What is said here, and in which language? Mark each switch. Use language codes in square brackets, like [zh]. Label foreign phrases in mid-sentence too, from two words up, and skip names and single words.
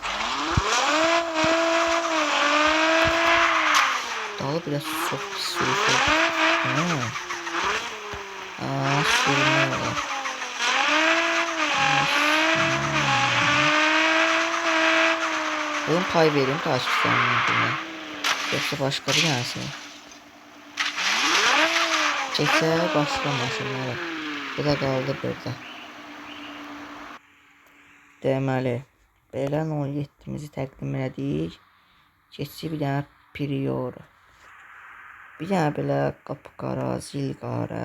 [az] Dalı biraz çox pis sürüşür. Sürünmə var. [tr] Bunu pay vereyim takipçilərimin birine. Yoksa başka bir tanesini. [az] Keçək başqa maşınlara. Bu da qaldı burada. Deməli belə 07'mizi təqdim elədik. Keçik bir dənə Priora. Bir dənə belə qapı qara, zil qara.